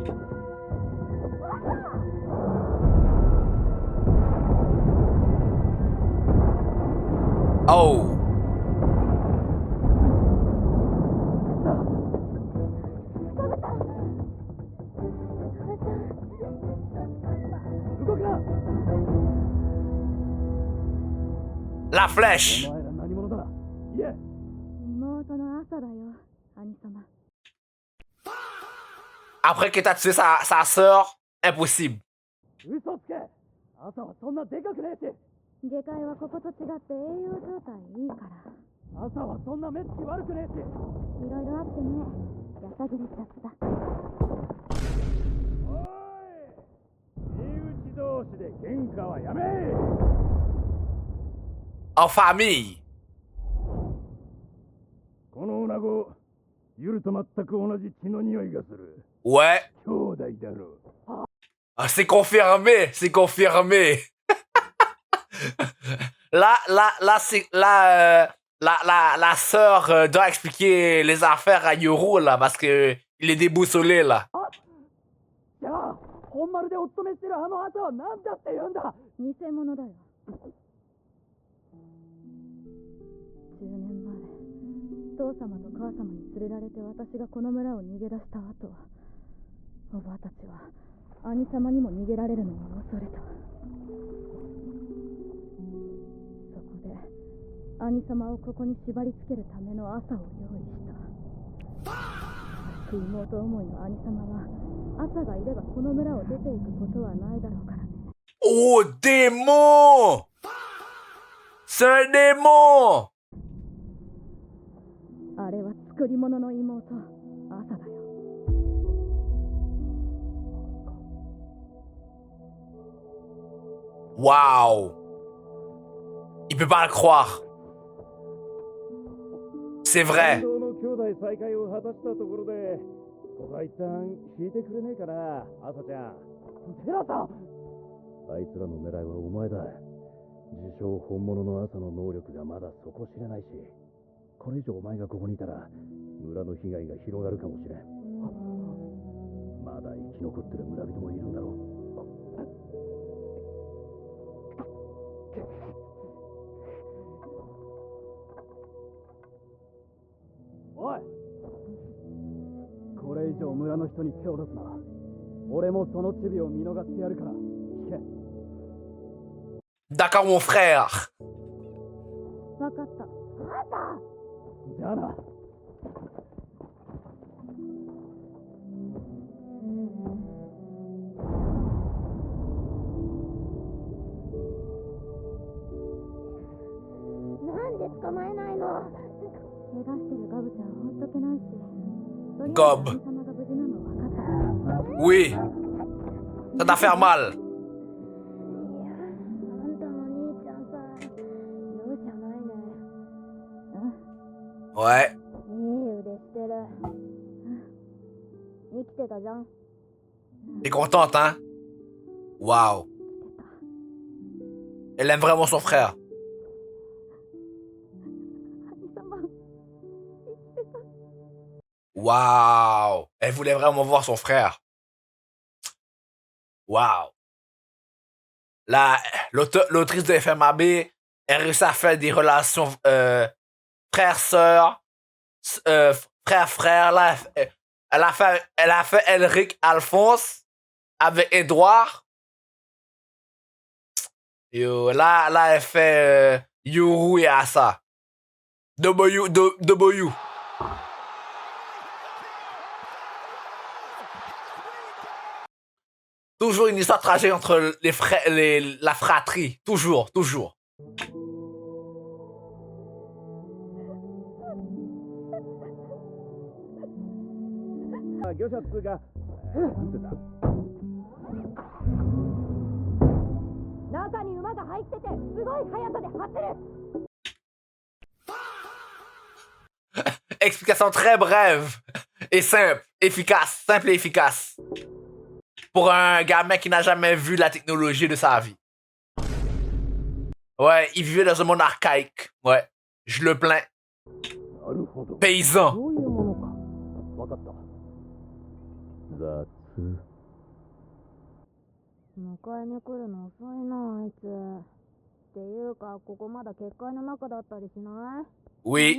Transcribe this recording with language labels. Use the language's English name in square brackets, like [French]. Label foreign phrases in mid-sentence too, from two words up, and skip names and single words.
[French] Oh. La flèche. [Japanese] お前ら何者だ。いえ。妹の朝だよ、兄様。 [French] Après que t'as tué sa sœur, impossible. [Japanese] 嘘つけ。朝はそんなでかくねえし。下界はここと違って栄養状態いいから。朝はそんな目つき悪くねえし。いろいろあってね、やさぐれちゃった。おい、身内同士で喧嘩はやめ。 [French] En famille. [Japanese] この女子、ユルと全く同じ血の匂いがする。 [French] Ouais. [Japanese] 兄弟だろう。 [French] Ah, c'est confirmé, c'est confirmé. La sœur doit expliquer les affaires à Yoru, là, parce que il est déboussolé, là. [Japanese] じゃあ、本丸でお勤めしてるあの朝は何だって言うんだ。偽物だよ。10年前、父様と母様に連れられて私がこの村を逃げ出した後、おばあたちは兄様にも逃げられるのを恐れた。そこで兄様をここに縛り付けるための朝を用意した。妹思いの兄様は朝がいればこの村を出ていくことはないだろうからね。 [French] Oh, démon! C'est un démon! [Japanese] あれは作り物の妹、朝だよ。 [French] Waouh! Il peut pas le croire. C'est vrai. [Japanese] 感動の兄弟再会を果たしたところで、ここは一旦引いてくれねえかな、朝ちゃん。テラさん。あいつらの狙いはお前だ。自称本物の朝の能力がまだ底知れないし、これ以上お前がここにいたら村の被害が広がるかもしれん。まだ生き残ってる村人もいるんだろう。おい、これ以上村の人に手を出すな。俺もそのチビを見逃してやるから聞け。 [French] D'accord, mon frère. [Japanese] わかった。じゃあな。なんで捕まえないの？怪我してるガブちゃん放っとけないし。とりあえず Gob. 兄様が無事なの分かったから。 [French] Oui. Ça t'a fait mal. [Japanese] いや、あんたの兄ちゃんさ、容赦ないね。 [French] Ouais. [Japanese] いい腕してる。生きてたじゃん。 [French] T'es contente, hein? Waouh. Elle aime vraiment son frère. [Japanese] 兄様、生きてた。 [French] Waouh. Elle voulait vraiment voir son frère. Waouh. Là, l'autrice de FMAB, elle réussit à faire des relations frère-sœur, frère-frère. Là, elle a fait Elric Alphonse avec Edouard. Yo, là, elle fait Yoru et Asa. W. Toujours une histoire tragique entre les frères, la fratrie. Toujours. [Japanese] 漁者っつうか、なんてだ。中に馬が入ってて、すごい速さで走る。 [French] Explication très brève et simple, efficace, simple et efficace. Pour un gamin qui n'a jamais vu la technologie de sa vie. Ouais, il vivait dans un monde archaïque. Ouais, je le plains. [Japanese] なるほど。 [French] Paysan. [Japanese] そういうものか。わかった。雑。迎えに来るの遅いな、あいつ。っていうか、ここまだ結界の中だったりしない？ [French] Oui.